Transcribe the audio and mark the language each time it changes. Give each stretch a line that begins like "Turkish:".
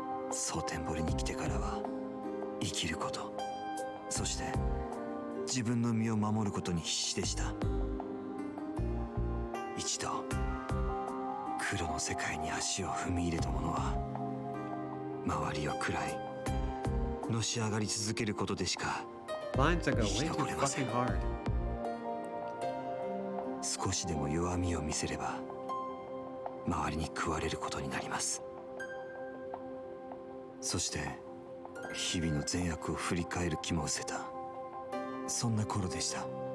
Japanese: 蒼天堀に来てからは生きること、そして自分の身を守ることに必死でした。一度黒の世界に足を踏み入れた者は、周りを喰らいのし上がり続けることでしか
English: Lines that go way too fucking hard.
Japanese: 少しでも弱みを見せれば周りに食われることになります。そして日々の善悪を振り返る気も失せた、そんな頃でした。